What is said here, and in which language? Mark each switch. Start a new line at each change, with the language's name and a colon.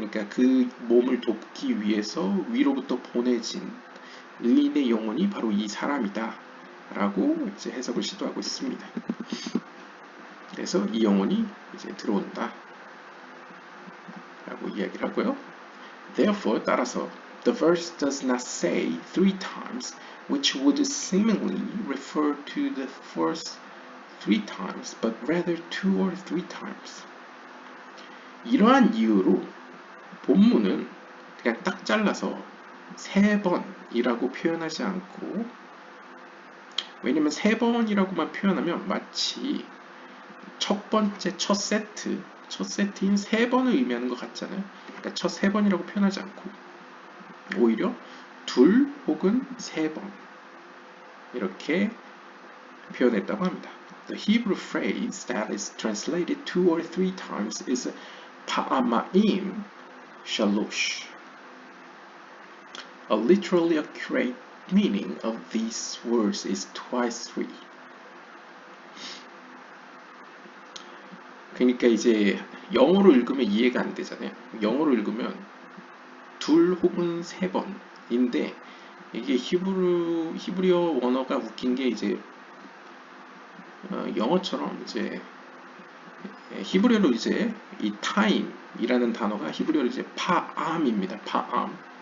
Korean: 그러니까 그 몸을 돕기 위해서 위로부터 보내진 의인의 영혼이 바로 이 사람이다 라고 이제 해석을 시도하고 있습니다. 그래서 이 영혼이 이제 들어온다 라고 이야기를 하고요.
English: Therefore,
Korean: 따라서
English: the verse does not say 3 times, which would seemingly refer to the first 3 times, but rather 2 or 3 times.
Korean: 이러한 이유로 본문은 그냥 딱 잘라서 3번이라고 표현하지 않고, 왜냐면 3번이라고만 표현하면 마치 첫 번째 첫 세트인 3번을 의미하는 것 같잖아요. 그러니까 첫 3번이라고 표현하지 않고 오히려 2 혹은 3번 이렇게 표현했다고 합니다.
English: The Hebrew phrase that is translated 2 or 3 times is pa'amim shalosh. A literally accurate meaning of these words is twice 3.
Korean: 그러니까 이제 영어로 읽으면 이해가 안 되잖아요. 영어로 읽으면 2 혹은 3번인데 이게 히브리어 원어가 웃긴 게 이제 영어처럼 이제 히브리어로 이제 이 time이라는 단어가 히브리어로 이제 파암입니다. 파암.